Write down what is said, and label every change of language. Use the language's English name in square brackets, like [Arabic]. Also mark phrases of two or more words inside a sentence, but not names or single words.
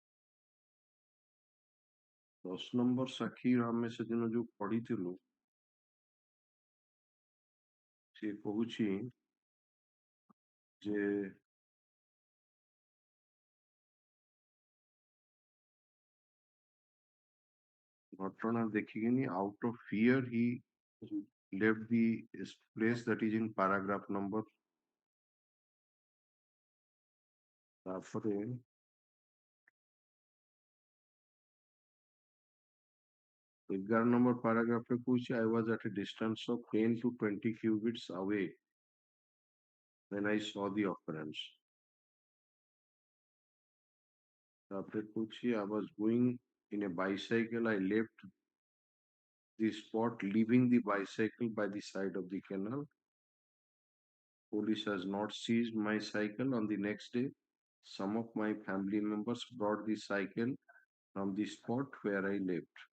[Odia] 10 ନମ୍ବର ସାକ୍ଷୀ ଆମେ ସେଦିନ ଯୋଉ ପଢିଥିଲୁ ସେ କହୁଛି ଯେ ଘଟଣା ଦେଖିକିନି [English] out of fear he left the place that is in paragraph number ତାପରେ 11 number paragraph [Odia] ରେ କହୁଛି [English] I was at a distance of 10 to 20 cubits away when I saw the occurrence. [Odia] ତାପରେ କହୁଛି [English] I was going in a bicycle. I left the spot, leaving the bicycle by the side of the canal. Police has not seized my cycle. On the next day, some of my family members brought the cycle from the spot where I lived.